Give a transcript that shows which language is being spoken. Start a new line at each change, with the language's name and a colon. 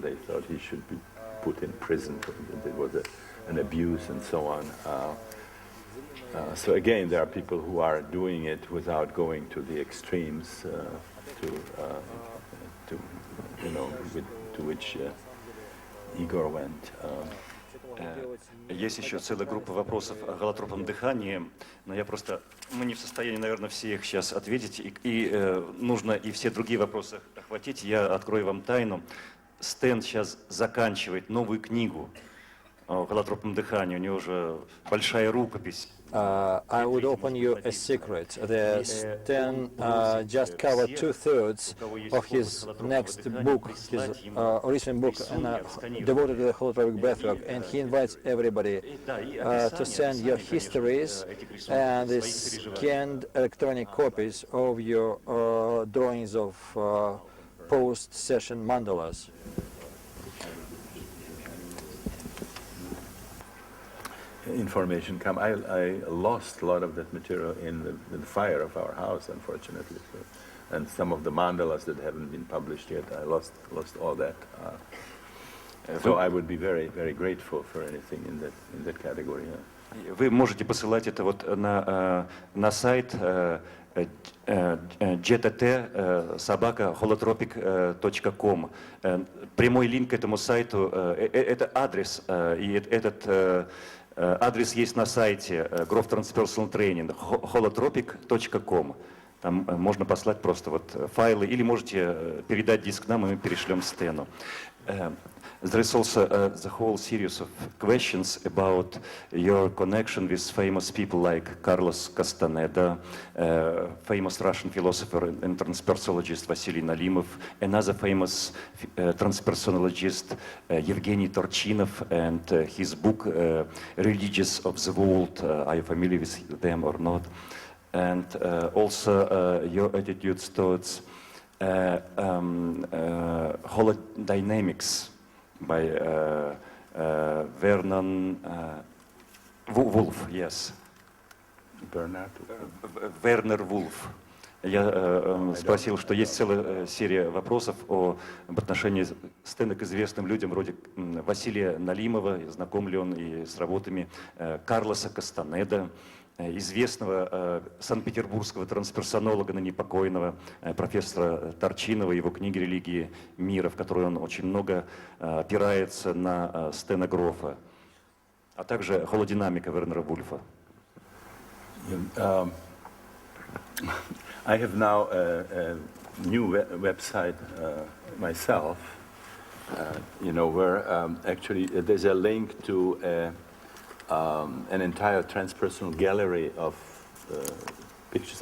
English: They thought he should be put in prison. It was an abuse and so on. So again, there are people who are doing it without going to the extremes, to which Igor went.
Russian: Есть еще целая группа вопросов о голотропном дыхании, но мы не в состоянии, наверное, все их сейчас ответить, и нужно и все другие вопросы охватить. Я открою вам тайну. Стэн сейчас заканчивает новую книгу о голотропном дыхании, у него уже большая рукопись.
English: I would open you a secret. Stan just covered 2/3 of his next book, his recent book, devoted to the holotropic breathwork, and he invites everybody to send your histories and the scanned electronic copies of your drawings of post-session mandalas. Information come. I lost a lot of that material in the fire of our house, unfortunately, and some of the mandalas that haven't been published yet. I lost all that. So I would be very, very grateful for anything in that category. Yeah.
Russian: Вы можете посылать это вот на сайт gtt@holotropic.com. Прямой линк к этому сайту. Это адрес, и этот адрес есть на сайте Grof Transpersonal Training, holotropic.com. Там можно послать просто вот файлы, или можете передать диск нам, и мы перешлем Стэну.
English: There is also the whole series of questions about your connection with famous people like Carlos Castaneda, famous Russian philosopher and transpersonalist Vasily Nalimov, another famous transpersonalist Evgeny Torchinov, and his book Religions of the World. Are you familiar with them or not? And also your attitudes towards holodynamics by Vernon Woolf, yes. Werner Woolf.
Russian: Я спросил, что есть целая серия вопросов об отношении Стэна к известным людям, вроде Василия Налимова, знаком ли он и с работами Карлоса Кастанеда, известного санкт-петербургского трансперсонолога, ныне покойного профессора Торчинова, его книги «Религии мира», в которой он очень много опирается на Стена Грофа, а также холодинамика Вернера Вульфа.
English: I have now a new website myself, where actually there's a link to an entire transpersonal gallery of pictures.